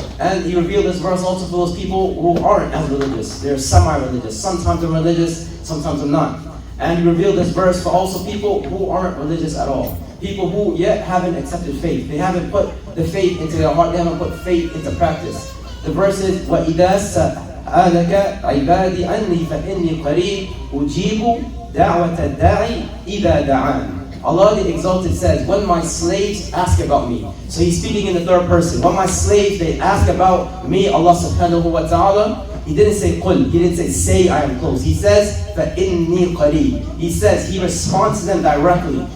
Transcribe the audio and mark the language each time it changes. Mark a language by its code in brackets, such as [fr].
[en] And He revealed this verse also for those people who aren't as religious. They're semi-religious. Sometimes they're religious, sometimes they're not. And He revealed this verse for also people who aren't religious at all. People who yet haven't accepted faith. They haven't put the faith into their heart. They haven't put faith into practice. The verse is, [ar] وَإِذَا سَأَلَكَ عِبَادِي أَنِّي فَإِنِّي قَرِيبٌ أُجِيبُ دَعْوَةَ الدَّاعِ إِذَا دَعَانِ. [en] Allah the Exalted says, when my slaves ask about me. So He's speaking in the third person. When my slaves, they ask about me, Allah subhanahu wa ta'ala, He didn't say qul, He didn't say I am close. He says, [ar] فَإِنِّي قَرِيبٌ. [en] He says, He responds to them directly.